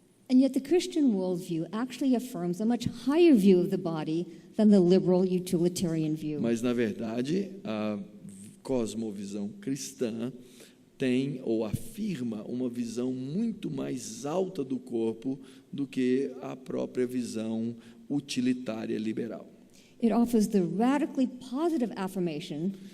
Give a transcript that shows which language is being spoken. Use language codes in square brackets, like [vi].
[en] And yet the Christian worldview actually affirms a much higher view of the body than the liberal utilitarian view. [pt] Mas, na verdade, a cosmovisão cristã tem ou afirma uma visão muito mais alta do corpo do que a própria visão utilitária liberal. [en] It offers the radically positive affirmation